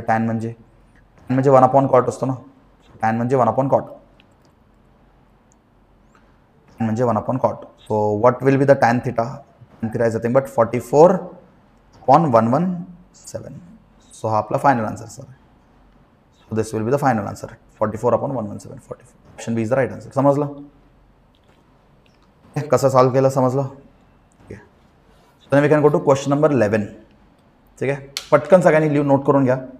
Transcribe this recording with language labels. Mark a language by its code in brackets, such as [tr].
[mr] Tan म्हणजे 1/cot असतो ना. टॅन म्हणजे 1/cot. [en] म्हणजे 1/cot. So what will be the tan theta? Tan theta is nothing but 44/117. [mr] So हा आपला final answer sir. [en] So this will be the final answer. 44/117. 44. Option B is the right answer. [mr] समजलं? कसं solve केलं समजलं? ठीक आहे. [en] then we can go to question number 11. [mr] ठीक आहे, पटकन सगळ्यांनी लिहून नोट करून घ्या.